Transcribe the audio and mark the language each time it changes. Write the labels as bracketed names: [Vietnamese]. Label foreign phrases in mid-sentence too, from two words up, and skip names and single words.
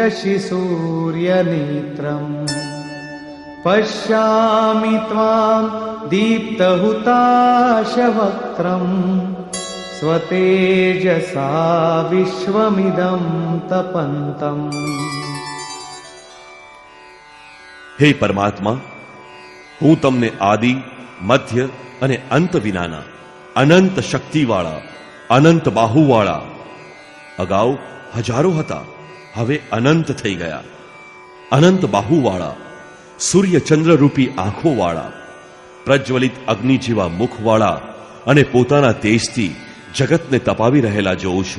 [Sanskrit] શશિસૂર્યનેત્રં પશ્યામિ ત્વામ दीप्तहुताशवक्त्रम् स्वतेजसा विश्वमिदं तपन्तम्. [Gujarati] હે પરમાત્મા, હું તમને આદિ, મધ્ય અને અંત વિનાના અનંત શક્તિવાળા, અનંત બાહુવાળા, અગાઉ હજારો હતા, હવે અનંત થઈ ગયા, અનંત બાહુવાળા, સૂર્ય ચંદ્ર રૂપી આંખોવાળા, પ્રજ્વલિત અગ્નિ જેવા મુખવાળા અને પોતાના તેજથી જગતને તપાવી રહેલા જોઉં છું.